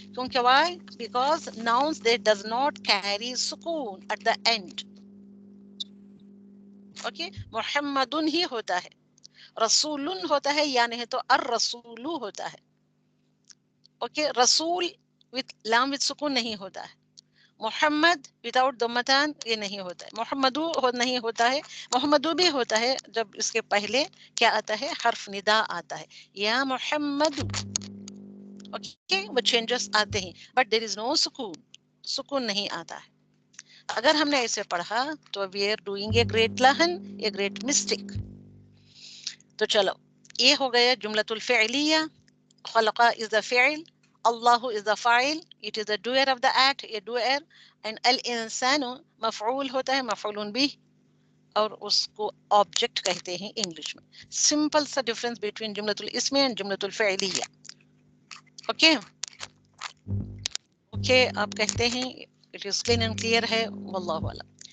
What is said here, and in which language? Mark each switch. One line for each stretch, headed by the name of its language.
English: کیونکہ why? Because nouns they does not carry سکون at the end.
Urdu: Okay, محمد ہی ہوتا ہے، رسول ہوتا ہے، یا نہیں تو الرسول ہوتا ہے. اوکے، رسول وتھ لام وتھ سکون نہیں ہوتا ہے. محمد وداؤٹ ضمتان یہ نہیں ہوتا ہے. محمدو نہیں ہوتا ہے. محمدو بھی ہوتا ہے جب اس کے پہلے کیا آتا ہے؟ حرف ندا آتا ہے، یا محمد. اوکے، وہ چینجز آتے ہیں،
English: but there is no سکون،
Urdu: سکون نہیں آتا ہے. اگر ہم نے ایسے پڑھا تو
English: We are doing a great لہن، a great mistake.
Urdu: تو چلو، یہ ہو گیا جملۃ الفعلیہ.
English: خلق is the فعل، اللہ is the فاعل، it is the doer of the act، a doer.
Urdu: and الانسان مفعول ہوتا ہے، مفعول بھی، اور اس کو آبجیکٹ کہتے ہیں انگلش میں. سمپل سا difference between جملۃ الاسم and جملۃ الفعلیہ. Okay okay, آپ کہتے ہیں
English: it is clean and clear
Urdu: ہے، واللہ اعلم.